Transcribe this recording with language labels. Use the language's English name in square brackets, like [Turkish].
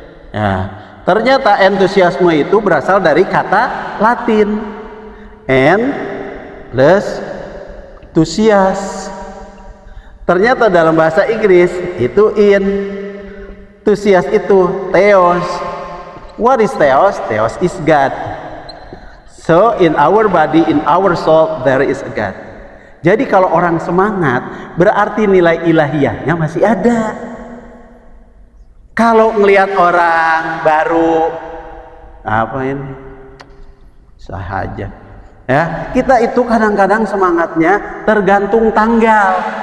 [Indonesian] Ya, ternyata entusiasme itu berasal dari kata Latin en plus tusias. Ternyata dalam bahasa Inggris itu in, tusias itu theos. [English] What is theos? Theos is God. So in our body, in our soul there is a God. [Indonesian] Jadi kalau orang semangat berarti nilai ilahiyahnya masih ada. Kalau ngelihat orang baru apa ini sahaja ya, kita itu kadang-kadang semangatnya tergantung tanggal.